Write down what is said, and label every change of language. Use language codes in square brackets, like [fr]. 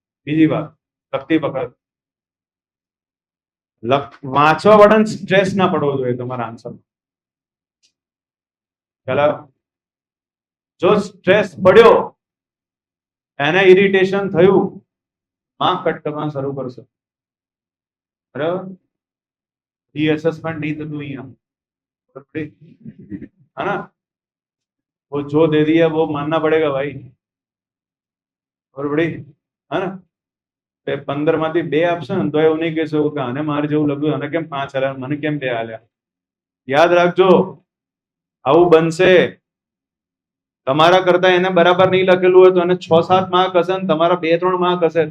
[gu] બીજી વાત, લખતી વખત વાંચવા વાળાને સ્ટ્રેસ ના પડવો જોઈએ તમારા આન્સર. પેલા જો સ્ટ્રેસ પડ્યો, એને ઇરિટેશન થયું, માર્ક કટ કરવાનું શરૂ કરશે. [hi] બરાબર, डी असेसमेंट नहीं तो यहाँ है ना, वो जो दे दिया वो मानना पड़ेगा भाई. और बड़ी है ना, [gu] 15 માંથી 2 આપશે ને તો એવું નહીં કહેશો કે આને મારે જેવું લખ્યું આને કેમ 5 આલ્યા, મને કેમ 2 આલ્યા. યાદ રાખજો, આવું બનશે. તમારા કરતા એને બરાબર નહીં લખેલું હોય તો એને 6-7 માર્ક હશે ને તમારા 2-3 માર્ક હશે.